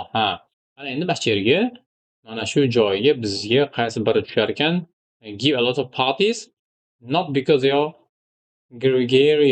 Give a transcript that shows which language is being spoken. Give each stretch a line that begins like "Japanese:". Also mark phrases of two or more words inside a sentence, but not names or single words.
Uzbek: Ana endi mana shu yerga, mana shu joyga bizga qaysi biri tushar ekan?
English: Give a lot of parties. Not because you're gregarious.